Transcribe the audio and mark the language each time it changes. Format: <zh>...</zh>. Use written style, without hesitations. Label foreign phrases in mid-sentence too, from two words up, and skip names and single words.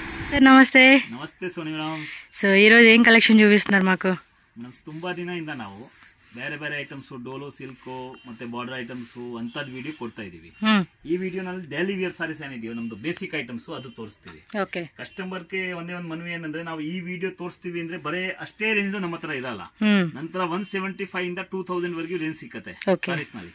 <te>నమస్తే నమస్తే సోని మేడం. సో ఈ రోజు ఏం కలెక్షన్ చూపిస్తున్నారు మాకు?</te> <kn>మనం ತುಂಬಾ ದಿನದಿಂದ ನಾವು ಬೇರೆ ಬೇರೆ ಐಟಮ್ಸ್ ಡೋಲೋ ಸಿಲ್ಕ್ ಮತ್ತೆ</kn> <en>border items</en> <kn>ಅಂತದ್ ವಿಡಿಯೋ ಕೊಡ್ತಾ ಇದೀವಿ. ಈ ವಿಡಿಯೋನಲ್ಲಿ</kn> <en>daily wear sarees</en> <kn>ಏನಿದೆಯೋ ನಮ್ದು</kn> <en>basic items</en> <kn>ಅದು ತೋರಿಸ್ತೀವಿ. ಓಕೆ. ಕಸ್ಟಮರ್ಗೆ ಒಂದೇ ಒಂದು ಮನವಿ ಏನಂದ್ರೆ ನಾವು ಈ ವಿಡಿಯೋ ತೋರಿಸ್ತೀವಿ ಅಂದ್ರೆ ಬರೇ ಅಷ್ಟೇ ರೇಂಜ್ ನಮ್ಮ ಹತ್ರ ಇರಲ್ಲ. ನಂತರ 175 ಇಂದ 2000 ವರೆಗೂ ರೇಂಜ್ ಸಿಕ್ಕತ್ತೆ ಸಾರೀಸ್ ನಲ್ಲಿ.</kn>